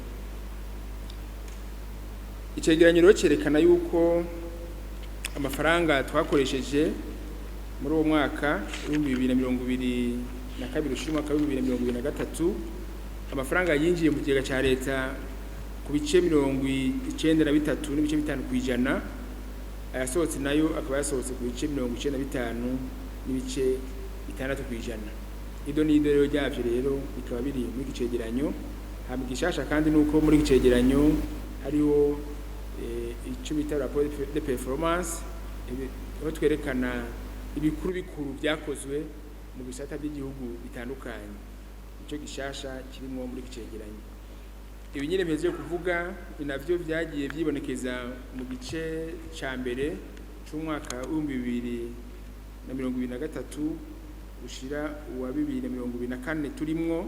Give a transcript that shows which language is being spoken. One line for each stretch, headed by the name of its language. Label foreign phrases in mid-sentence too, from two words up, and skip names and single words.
Rundi: Icegeranyo cerekana yuko amafaranga twakoresheje muri uwo mwaka 2022 ushira umwaka 2023, amafaranga yinjiye mu kigega ca leta ku bice 93 n'ibice 5 kwijana, ayasohotse nayo akaba yasohotse ku bice 95 n'ibice 6 kwijana. Ido ni idero ryavyo rero bikaba biri muri icegeranyo. Hama gishasha kandi nuko muri icegeranyo hariho ico bita
French: rapport de performance,
Rundi: aho twerekana ibikuru byakozwe mu bisata by'igihugu bitandukanye. Ico gishasha kirimo muri icegeranyo. Ibi nyene mpeje kuvuga inavyo vyagiye vyibonekeza mu gice ca mbere c'umwaka w'2023 ushira uwa 2024 turimwo.